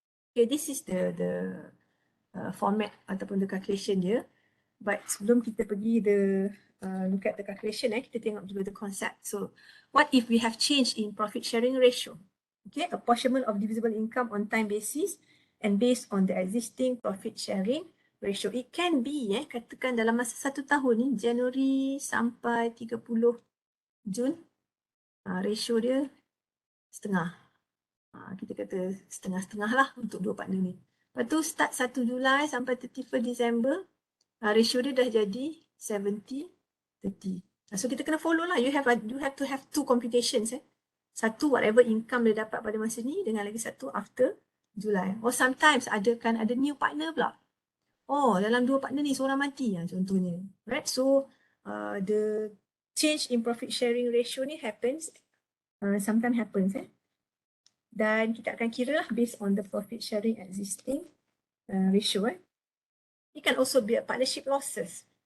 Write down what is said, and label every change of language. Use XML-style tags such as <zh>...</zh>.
<en>Okay, this is the format ataupun the calculation dia.</en> <ms>But sebelum kita pergi</ms> <en>look at the calculation,</en> <ms>kita tengok dulu the concept.</ms> <en>So, what if we have change in profit sharing ratio? Okay, apportionment of divisible income on time basis and based on the existing profit sharing ratio. It can be,</en> <ms>katakan dalam masa 1 tahun ni, Januari sampai 30 Jun, ratio dia setengah. Kita kata setengah-setengah lah untuk dua partner ni. Lepas tu start 1 Julai sampai 31 Disember, ratio dia dah jadi 70-30. So kita kena follow lah.</ms> <en>You have to have two computations.</en> <ms>Satu whatever income dia dapat pada masa ni dengan lagi satu after Julai. Or sometimes ada new partner pula. Oh, dalam dua partner ni seorang mati contohnya. Right?</ms> <en>So the change in profit sharing ratio ni happens, sometimes happens.</en> <ms>Dan kita akan kira lah</ms> <en>based on the profit sharing existing ratio. It can also be a partnership losses.</en>